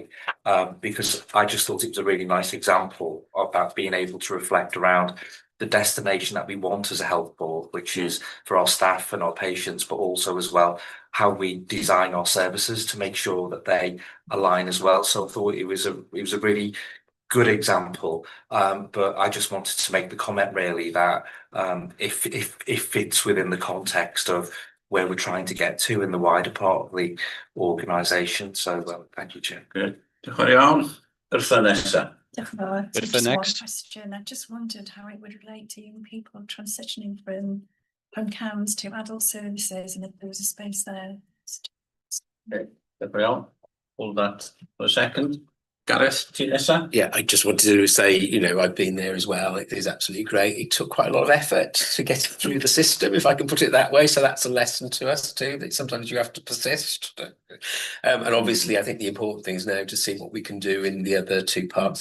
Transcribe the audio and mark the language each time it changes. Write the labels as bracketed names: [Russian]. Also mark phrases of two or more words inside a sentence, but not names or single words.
[English] Because I just thought it was a really nice example of that being able to reflect around the destination that we want as a health board, which is for our staff and our patients, but also as well how we design our services to make sure that they align as well. So I thought it was a really good example, but I just wanted to make the comment really that if it's within the context of where we're trying to get to in the wider part of the organisation. So thank you, Chair. Good. [Welsh] Diolch yn fawr. Wrth nesa. [English] Bit for next. Question. I just wondered how it would relate to young people transitioning from home cams to adult services, and if there was a space there. Okay. [Welsh] Diolch yn fawr. [English] Hold that for a second. [Welsh] Gareth, ti nesa? [English] Yeah, I just wanted to say, you know, I've been there as well. It is absolutely great. It took quite a lot of effort to get through the system, if I can put it that way. So that's a lesson to us too, that sometimes you have to persist. And obviously, I think the important thing is now to see what we can do in the other two parts.